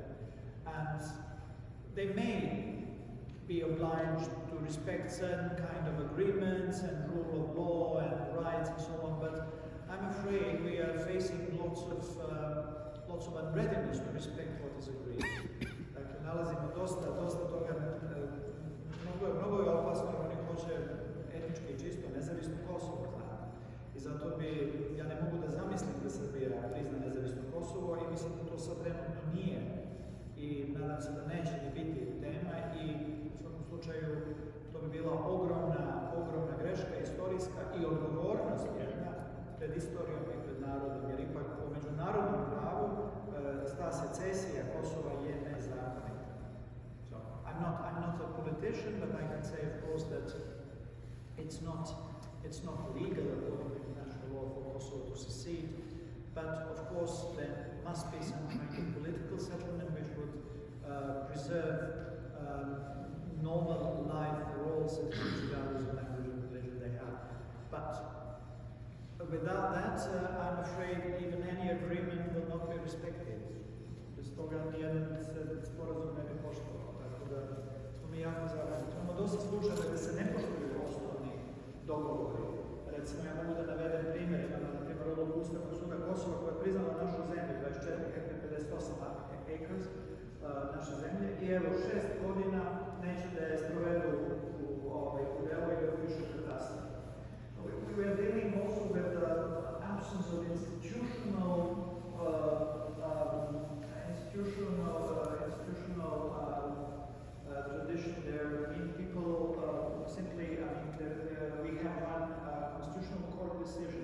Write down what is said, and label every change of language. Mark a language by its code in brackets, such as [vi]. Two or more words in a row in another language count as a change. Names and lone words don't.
[en] And they may be obliged to respect certain kind of agreements and rule of law and rights and so on, but I'm afraid we are facing lots of unreadiness to respect what is agreed. [sr] Dakle, nalazimo dosta toga, mnogo je opasno, oni hoće etnički čisto, nezavisno Kosovo, znate. I zato ja ne mogu da zamislim da Srbija prizna nezavisno Kosovo i mislim da to sad trenutno nije. I nadam se da neće ni biti tema i u svakom slučaju to bi bila ogromna greška istorijska i odgovornost jedna pred istorijom i pred narodom, jer ipak po međunarodnom pravu ta secesija Kosova je nezakonita. [en] So, I'm not a politician, but I can say, of course, that it's not legal according to international law for Kosovo to secede. But of course, there must be some kind of political settlement which would preserve normal life for all citizens, regardless of language and religion they have. But without that, I'm afraid even any agreement will not be respected. [sr] Bez toga nijedan sporazum ne bi poštovao. Tako da smo mi jako zabrinuti. Imamo dosta slučajeva da se ne poštuju osnovni dogovori. Recimo, ja mogu da navedem primjer, imamo na primjer odluku Ustavnog suda Kosova koja je priznala našu zemlju, 24,58 acres naše zemlje, i evo 6 godina neće da je sprovedu u delu i da upišu katastar. [en] We are dealing also with the absence of institutional tradition there. I mean, people simply, we have one constitutional court decision.